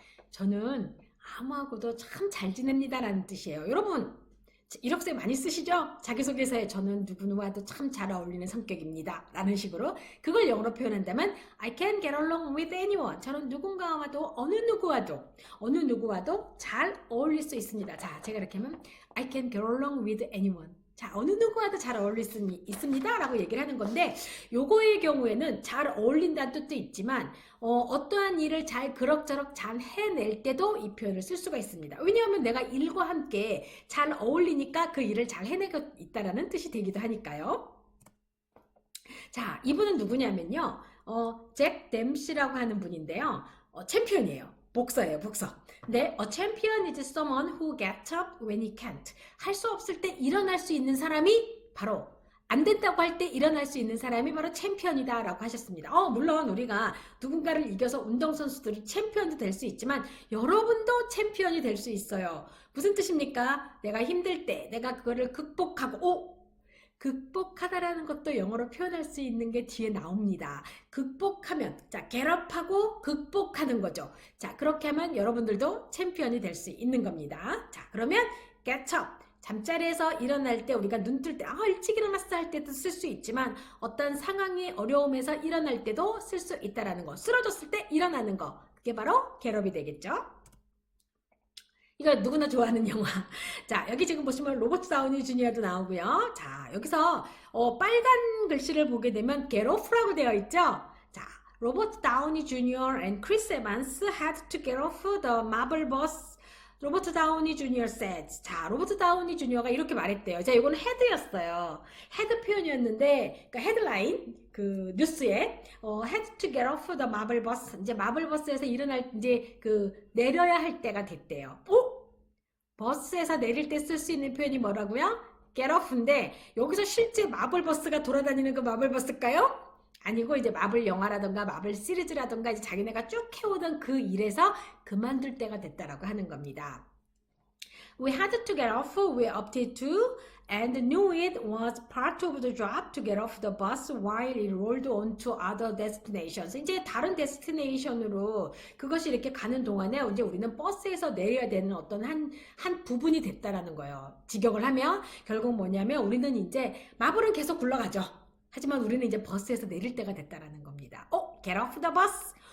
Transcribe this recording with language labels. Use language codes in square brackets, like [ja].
[ko] 저는 아무하고도 참 잘 지냅니다 라는 뜻이에요. 여러분 이력서에 많이 쓰시죠? 자기소개서에 저는 누구누구와도 참 잘 어울리는 성격입니다 라는 식으로 그걸 영어로 표현한다면 [en] I can get along with anyone. [ko] 저는 누군가와도 어느 누구와도 잘 어울릴 수 있습니다. 자, 제가 이렇게 하면 [en] I can get along with anyone. [ko] 자, 어느 누구와도 잘 어울릴 수 있습니다 라고 얘기를 하는 건데 요거의 경우에는 잘 어울린다는 뜻도 있지만 어떠한 일을 잘 그럭저럭 잘 해낼 때도 이 표현을 쓸 수가 있습니다. 왜냐하면 내가 일과 함께 잘 어울리니까 그 일을 잘 해내고 있다라는 뜻이 되기도 하니까요. 자, 이분은 누구냐면요. 잭 댐시라고 하는 분인데요. 챔피언이에요. 복서예요, 복서. 근데 [en] a champion is someone who gets up when he can't. [ko] 할 수 없을 때 일어날 수 있는 사람이 바로 안 된다고 할 때 일어날 수 있는 사람이 바로 챔피언이다 라고 하셨습니다. 물론 우리가 누군가를 이겨서 운동선수들이 챔피언도 될 수 있지만 여러분도 챔피언이 될 수 있어요. 무슨 뜻입니까? 내가 힘들 때 내가 그거를 극복하고 극복하다라는 것도 영어로 표현할 수 있는 게 뒤에 나옵니다. 극복하면 자 get up하고 극복하는 거죠. 자 그렇게 하면 여러분들도 챔피언이 될 수 있는 겁니다. 자 그러면 get up 잠자리에서 일어날 때 우리가 눈 뜰 때 일찍 일어났어 할 때도 쓸 수 있지만 어떤 상황이 어려움에서 일어날 때도 쓸 수 있다라는 거. 쓰러졌을 때 일어나는 거. 그게 바로 get up이 되겠죠. 이거 누구나 좋아하는 영화. 자, 여기 지금 보시면 로버트 다우니 주니어도 나오고요. 자, 여기서 빨간 글씨를 보게 되면 get off라고 되어 있죠. [en] 자, 로버트 다우니 주니어 and 크리스 에반스 had to get off the marble bus. [ko] 로버트 다우니 주니어 said. 자, 로버트 다우니 주니어가 이렇게 말했대요. 자, 이거는 헤드였어요. 헤드 표현이었는데, 그러니까 헤드라인, 그 뉴스에 [en] had to get off the marble bus. [ko] 이제 마블 버스에서 일어날 이제 내려야 할 때가 됐대요. 버스에서 내릴 때 쓸 수 있는 표현이 뭐라고요? get off인데 여기서 실제 마블 버스가 돌아다니는 그 마블 버스일까요? 아니고 이제 마블 영화라던가 마블 시리즈라던가 이제 자기네가 쭉 해오던 그 일에서 그만둘 때가 됐다라고 하는 겁니다. [en] We had to get off, we opted to, and knew it was part of the job to get off the bus while it rolled on to other destinations. [ko] 이제 다른 데스티네이션으로 그것이 이렇게 가는 동안에 이제 우리는 버스에서 내려야 되는 어떤 한 부분이 됐다라는 거예요. 직역을 하면 결국 뭐냐면 우리는 이제 마블은 계속 굴러가죠. 하지만 우리는 이제 버스에서 내릴 때가 됐다라는 겁니다. [en] Get off the bus.